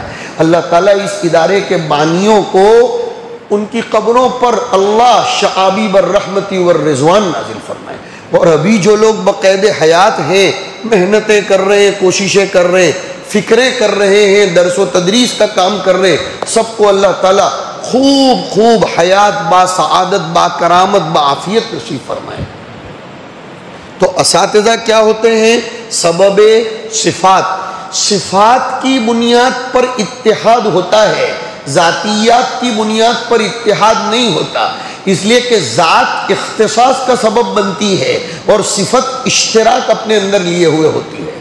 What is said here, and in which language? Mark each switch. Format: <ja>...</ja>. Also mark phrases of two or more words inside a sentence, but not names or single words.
<ur>اللہ تعالیٰ اس ادارے کے بانیوں کو ان کی قبروں پر اللہ</ur> <ar>شعابیب الرحمتی والرضوان</ar> <ur>نازل فرمائے. اور ابھی جو لوگ بقید حیات ہیں، محنتیں کر رہے ہیں، کوششیں کر رہے ہیں، فکریں کر رہے ہیں، درس و تدریس کا کام کر رہے ہیں، سب کو اللہ تعالیٰ خوب خوب حیات با سعادت با کرامت با عافیت نصیب فرمائے. تو اساتذہ کیا ہوتے ہیں؟ سبب صفات. صفات کی بنیاد پر اتحاد ہوتا ہے، ذاتیات کی بنیاد پر اتحاد نہیں ہوتا، اس لیے کہ ذات اختصاص کا سبب بنتی ہے اور صفت اشتراک اپنے اندر لیے ہوئے ہوتی ہے.</ur>